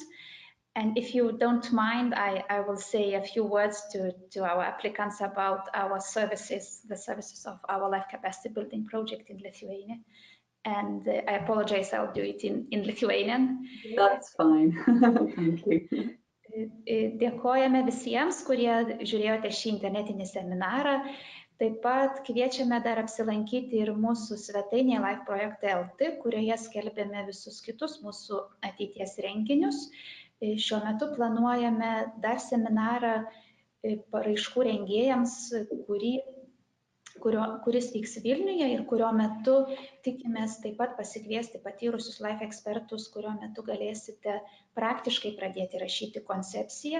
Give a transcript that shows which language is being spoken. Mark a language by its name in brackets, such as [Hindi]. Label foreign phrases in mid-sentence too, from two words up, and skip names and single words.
[English] And if you don't mind, I will say a few words to our applicants about our services, the services of our life capacity building project in Lithuania. And I apologize, I'll do it in Lithuanian. That's fine. Thank you. [Lithuanian] Dėkojame visiems, kurie žiūrėjote šį internetinį seminarą. Taip pat kviečiame dar apsilankyti ir mūsų svetainėje Life Project LT, kurioje skelbėme visus kitus mūsų ateities renginius. Šiuo metu planuojame dar seminarą paraiškų rengėjams, kuris vyks Vilniuje ir kurio metu tikimės taip pat pasikviesti patyrusius life ekspertus, kurio metu galėsite praktiškai pradėti rašyti koncepciją.